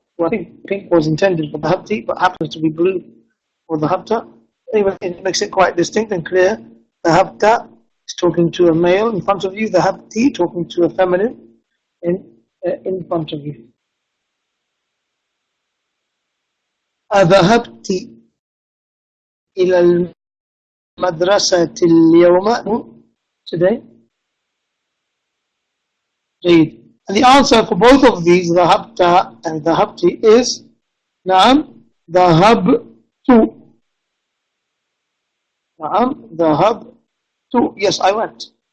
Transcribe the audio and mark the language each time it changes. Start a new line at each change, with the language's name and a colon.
English: Well, I think pink was intended for dhahabti, but happens to be blue for dhahabta. Anyway, it makes it quite distinct and clear. Dhahabta is talking to a male in front of you. Dhahabti talking to a feminine in front of you.
Arabic: أذهبت إلى المدرسة اليوم?
English: Today?
Arabic: جيد.
English: And the answer for both of these, dhahabta and dhahabti, is
Arabic: نعم dhahabtu. نعم dhahabtu.
English: Yes, I went.